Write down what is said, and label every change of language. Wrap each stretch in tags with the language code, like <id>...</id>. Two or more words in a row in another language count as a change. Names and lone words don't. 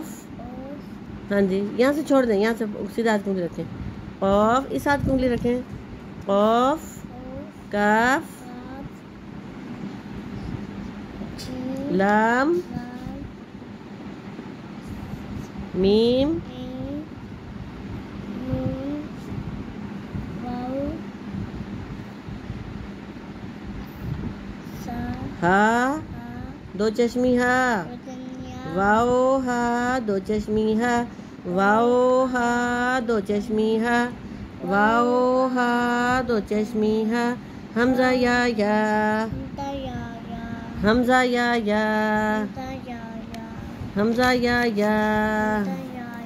<ur>ہاں جی، یہاں سے چھوڑ دیں، یہاں سے سیدھا ہاتھ کی انگلی رکھیں. قاف. اس ہاتھ کی انگلی رکھیں. قاف. کاف. لام. میم. ہا. دو چشمی ہا. واو ہا. دو چشمی ہا. واو ہا. دو چشمی ہا. واو ہا. دو چشمی ہا. حمزہ یا یا. حمزہ یا یا. حمزہ یا یا.</ur>